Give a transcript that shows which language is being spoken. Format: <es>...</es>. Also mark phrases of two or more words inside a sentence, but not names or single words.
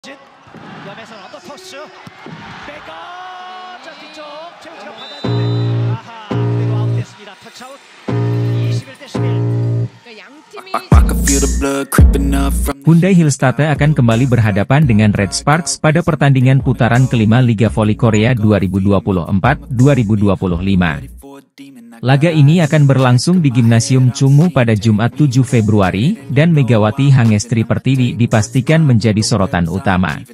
<ko>위험해서 언더 토스 백업 자 뒤쪽 최우지가 받았는데 아하 그대로 아웃됐습니다. 터치아웃 21대 11. 양 팀이</ko> <id>Hyundai Hillstate akan kembali berhadapan dengan Red Sparks pada pertandingan putaran kelima Liga Voli Korea 2024-2025. Laga ini akan berlangsung di Gimnasium Chungmu pada Jumat 7 Februari, dan Megawati Hangestri Pertiwi dipastikan menjadi sorotan utama.</id>